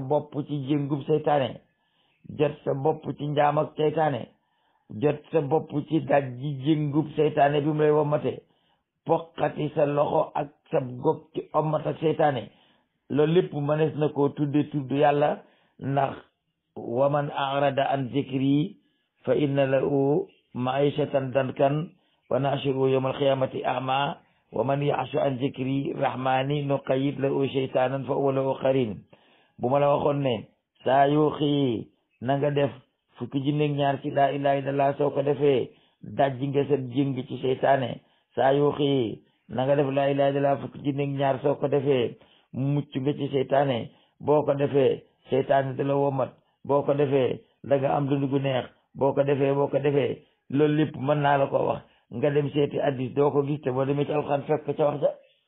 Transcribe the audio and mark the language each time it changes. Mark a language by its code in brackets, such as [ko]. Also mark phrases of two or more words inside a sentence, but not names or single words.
[wo] bopp ci njëngub seytaane jot sa bopp ci njaam ak seytaane jot sa bopp ci daj ji jëngub seytaane bi mu lay womate poqati sa loxo ak sa gog ci ommat ak seytaane loolu lépp mënees na koo tudde tudd yàlla ndax [ar] ومن أعرض عن ذكري فإن له معيشة ضنكا ونحشره يوم القيامة أعمى ومن يعش عن ذكر الرحمن نقيض له شيطانا فهو له قرين [wo] bu ma la waxoon ne saa yoo xëyee na nga def fukki junni ak ñaar ci [ar] لا إله إلا الله [wo] soo ko defee dajji nga sa jëng ci seytaane saa yoo xëyee na nga def [ar] لا إله إلا الله [wo] fukki junni ak ñaar soo ko defee mucc nga ci seytaane boo ko defee seytaane da la womat boo ko defee da nga am dund gu neex boo ko defee loolu lépp mën naa la ko wax nga dem seeti addis doo ko gis te boo demee ci alxuraan fekk ca wax ja